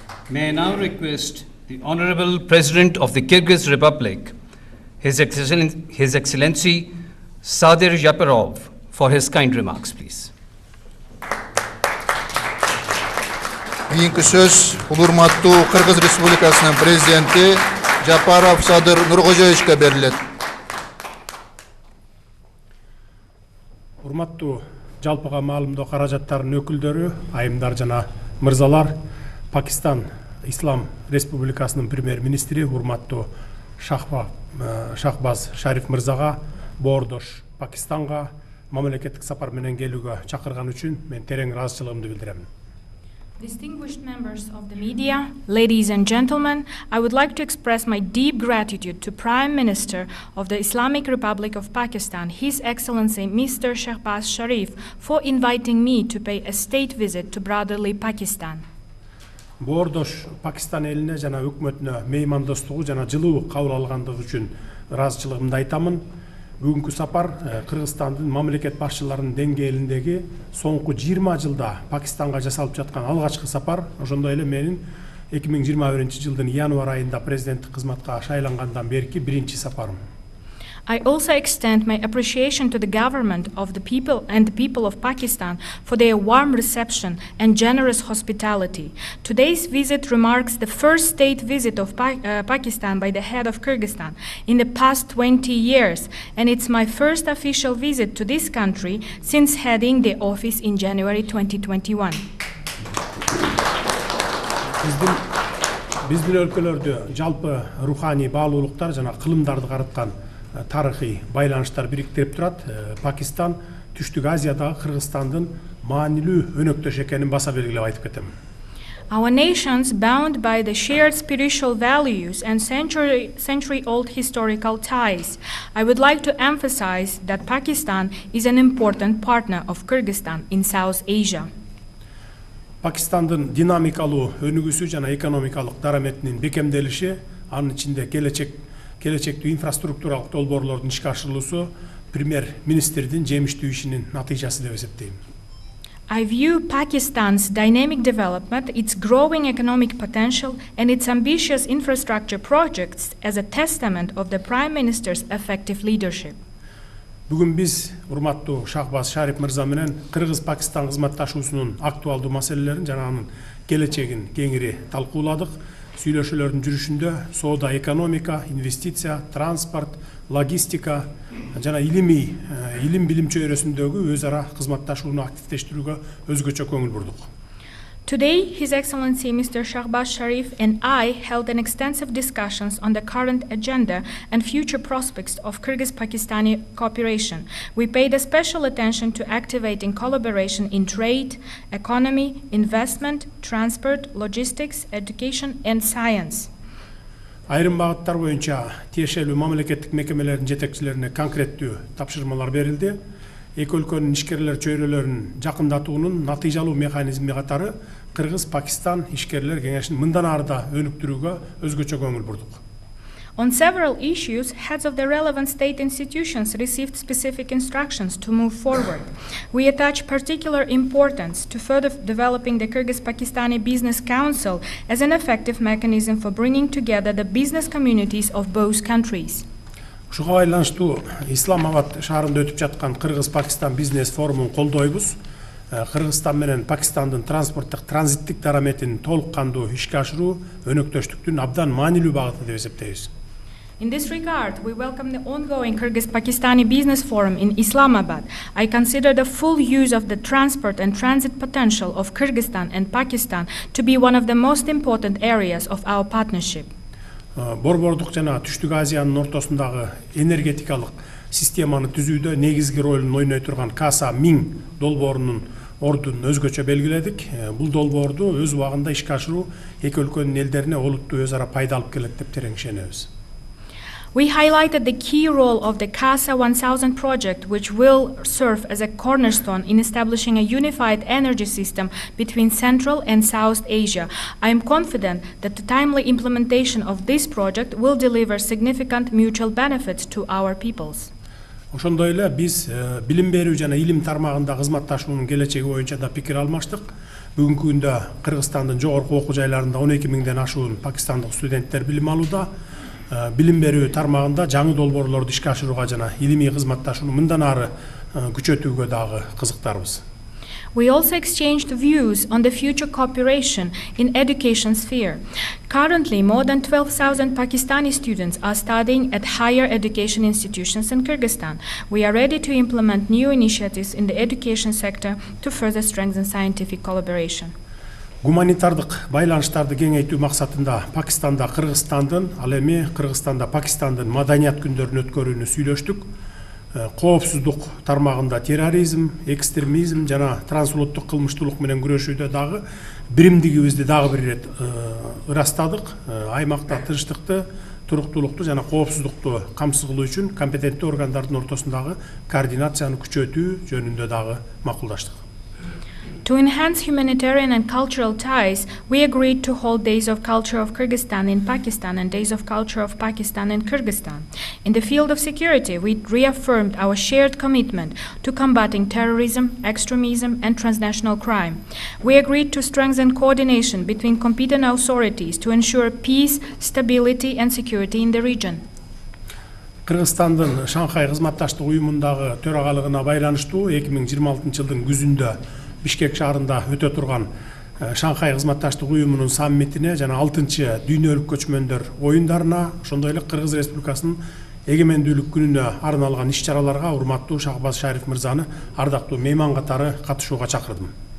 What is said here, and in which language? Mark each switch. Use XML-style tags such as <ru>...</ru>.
<en>May I now request the Honorable President of the Kyrgyz Republic, His Excellency Sadyr Japarov, for his kind remarks, please.</en> <ky>Keyinki söz urmatуу Kırgız Respublikasынын президенти Japarov Sadyr Nurkhojoyevичке берилет. Урматтуу жалпыга маалымдоо каражаттарынын өкүлдөрү, айымдар жана мырзалар, Пакистан Ислам Республикасынын премьер-министри урматтуу Shehbaz Sharif мырзага боордош Пакистанга мамлекеттик сапар менен келүүгө чакырган үчүн мен терең ыраазычылыгымды билдирем.</ky> <en>Distinguished members of the media, ladies and gentlemen, I would like to express my deep gratitude to Prime Minister of the Islamic Republic of Pakistan, His Excellency Mr. Shehbaz Sharif, for inviting me to pay a state visit to brotherly Pakistan.</en> <ky>Боордош Пакистан элине жана өкмөтүнө меймандостугу жана жылуу кабыл алгандыгы үчүн ыраазычылыгымды айтамын. Бүгүнкү сапар Кыргызстандын мамлекет башчыларынын деңгээлиндеги соңку 20 жылда Пакистанга жасалып жаткан алгачкы сапар, ошондой эле менин 2021-жылдын январь айында президенттик кызматка шайлангандан берки биринчи сапарым.</ky> <en>I also extend my appreciation to the government of the people and the people of Pakistan for their warm reception and generous hospitality. Today's visit remarks the first state visit of Pakistan by the head of Kyrgyzstan in the past 20 years, and it's my first official visit to this country since heading the office in January 2021.</en> <ky>Биздин өлкөлөрдө жалпы руханий баалуулуктар жана кылымдарды караткан тарыхый байланыштар бириктирип турат. Пакистан Түштүк Азиядагы Кыргызстандын маанилүү өнөктөш экенин баса белгилеп айтып кетем.</ky> <en>Our nations, bound by the shared spiritual values and century-old historical ties, I would like to emphasize that Pakistan is an important partner of Kyrgyzstan in South Asia.</en> <ky>Пакистандын динамикалуу өнүгүүсү жана экономикалык дараметинин бекемделиши, анын ичинде келечектүү инфраструктуралык долбоорлордун ишке ашырылуусу премьер-министрдин жемиштүү ишинин натыйжасы деп эсептейм.</ky> <en>I view Pakistan's dynamic development, its growing economic potential, and its ambitious infrastructure projects as a testament of the Prime Minister's effective leadership.</en> <ky>Бүгүн биз урматтуу Shehbaz Sharif мырза менен Кыргыз-Пакистан кызматташуусунун актуалдуу маселелерин жана анын келечегин кеңири талкууладык. Сүйлөшүүлөрдүн жүрүшүндө соода, экономика, инвестиция, транспорт, логистика жана илим билим чөйрөсүндөгү өз ара кызматташууну активдештирүүгө өзгөчө көңүл бурдук.</ky> <en>Today, His Excellency Mr. Shehbaz Sharif and I held an extensive discussions on the current agenda and future prospects of Kyrgyz-Pakistani cooperation. We paid a special attention to activating collaboration in trade, economy, investment, transport, logistics, education, and science.</en> <ky>Айрым багыттар боюнча тиешелүү мамлекеттик мекемелердин жетекчилерине конкреттүү тапшырмалар берилди. Эки өлкөнүн ишкерлер чөйрөлөрүн жакындатуунун натыйжалуу механизми катары Кыргыз-Пакистан ишкерлер кеңешин мындан ары да өнүктүрүүгө өзгөчө көңүл бурдук.</ky> <en>On several issues, heads of the relevant state institutions received specific instructions to move forward. We attach particular importance to further developing the Kyrgyz-Pakistani Business Council as an effective mechanism for bringing together the business communities of both countries.</en> <ky>Ушуга байланыштуу Исламабад шаарында өтүп жаткан Кыргыз-Пакистан бизнес форумун колдойбуз. Кыргызстан менен Пакистандын транспорттук транзиттик дараметин толук кандуу ишке ашыруу өнөктөштүктүн абдан маанилүү багыты деп эсептейбиз.</ky> <en>In this regard, we welcome the ongoing Kyrgyz-Pakistani Business Forum in Islamabad. I consider the full use of the transport and transit potential of Kyrgyzstan and Pakistan to be one of the most important areas of our partnership.</en> <ky>Борбордук жана Түштүк Азиянын ортосундагы энергетикалык системаны түзүүдө негизги ролун ойной турган Каса 1000 долбоорунун ордун өзгөчө белгиледик. Бул долбоорду өз убагында ишке ашыруу эки өлкөнүн элдерине олуттуу өз ара пайда алып келет деп терең ишенебиз.</ky> <en>We highlighted the key role of the CASA 1000 project, which will serve as a cornerstone in establishing a unified energy system between Central and South Asia. I am confident that the timely implementation of this project will deliver significant mutual benefits to our peoples.</en> <ky>Ошондой эле биз билим берүү жана илим тармагында кызматташуунун келечеги боюнча да пикир алмаштык. Бүгүнкү күндө Кыргызстандын жогорку окуу жайларында 12 миңден ашуун пакистандык студенттер билим алууда. Билим берүү тармагында жаңы долбоорлорду ишке ашырууга жана илимий кызматташууну мындан ары күчөтүүгө дагы кызыктарбыз.</ky> <en>We also exchanged views on the future cooperation in education sphere. Currently, more than 12,000 Pakistani students are studying at higher education institutions in Kyrgyzstan. We are ready to implement new initiatives in the education sector to further strengthen scientific collaboration.</en> <ky>Гуманитардык байланыштарды кеңейтүү максатында Пакистанда Кыргызстандын, ал эми Кыргызстанда Пакистандын маданият күндөрүн өткөрүүнү сүйлөштүк. коопсуздук тармагында терроризм, экстремизм жана трансулуттук кылмыштуулук менен күрөшүүдө дагы биримдигибизди дагы бир ирет ырастадык. Аймакта тынчтыкты, туруктуулукту жана коопсуздукту камсыз кылуу үчүн компетенттүү органдардын ортосундагы координацияны күчөтүү жөнүндө дагы макулдаштык.</ky> <en>To enhance humanitarian and cultural ties, we agreed to hold Days of Culture of Kyrgyzstan in Pakistan and Days of Culture of Pakistan in Kyrgyzstan. In the field of security, we reaffirmed our shared commitment to combating terrorism, extremism, and transnational crime. We agreed to strengthen coordination between competent authorities to ensure peace, stability, and security in the region.</en> <ky>Кыргызстандын Шанхай кызматташтык уюмундагы төрагалыгына байланыштуу 2026 жылдын күзүндө Бишкек шаарында өтө турган Шанхай кызматташтык уюмунун саммитине жана 6-чы дүйнөлүк көчмөндөр оюндарына, ошондой эле Кыргыз Республикасынын эгемендүүлүк күнүнө арналган иш-чараларга урматтуу Shehbaz Sharif мырзаны ардактуу мейман катары катышууга чакырдым.</ky>